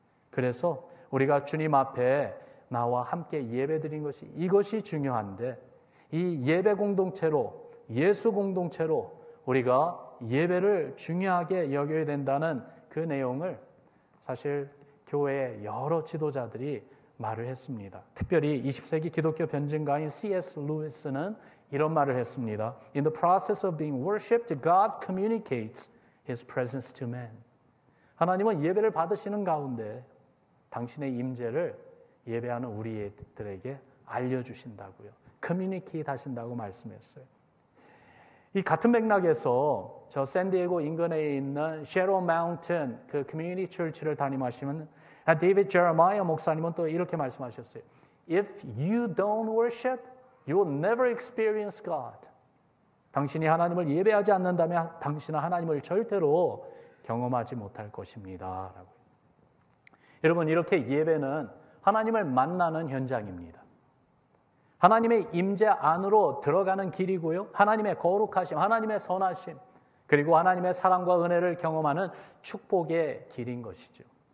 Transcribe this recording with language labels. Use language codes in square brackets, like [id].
[ko] 그래서 우리가 주님 앞에 나와 함께 예배드린 것이 이것이 중요한데, 이 예배 공동체로, 예수 공동체로 우리가 예배를 중요하게 여겨야 된다는 그 내용을 사실 교회의 여러 지도자들이 말을 했습니다. 특별히 20세기 기독교 변증가인 C.S. 루이스는 이런 말을 했습니다. [en] In the process of being worshipped, God communicates His presence to man. [ko] 하나님은 예배를 받으시는 가운데 당신의 임재를 예배하는 우리들에게 알려주신다고요. communicate 하신다고 말씀했어요. 이 같은 맥락에서 저 샌디에고 인근에 있는 쉐로 마운틴 그 커뮤니티 처치를 담임하시는 데이비드 제레마이어 목사님은 또 이렇게 말씀하셨어요. [en] If you don't worship, you will never experience God. [ko] 당신이 하나님을 예배하지 않는다면 당신은 하나님을 절대로 경험하지 못할 것입니다. 라고. 여러분, 이렇게 예배는 하나님을 만나는 현장입니다. 하나님의 임재 안으로 들어가는 길이고요. 하나님의 거룩하심, 하나님의 선하심, 그리고 하나님의 사랑과 은혜를 경험하는 축복의 길인 것이죠.